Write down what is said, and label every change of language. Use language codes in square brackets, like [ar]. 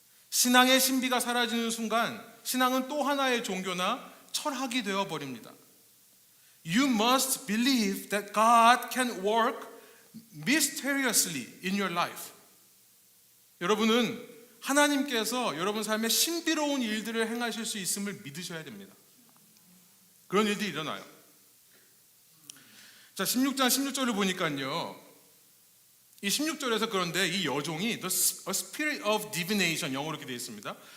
[ko] 신앙의 신비가 사라지는 순간 신앙은 또 하나의 종교나 철학이 되어버립니다. [en] You must believe that God can work mysteriously in your life. [ko] 여러분은 하나님께서 여러분 삶에 신비로운 일들을 행하실 수 있음을 믿으셔야 됩니다. 그런 일들이 일어나요. 자, 16장 16절을 보니까요, 이 16절에서 그런데 이 여종이 [en] a spirit of divination, [ko] 영어로 이렇게 되어 있습니다.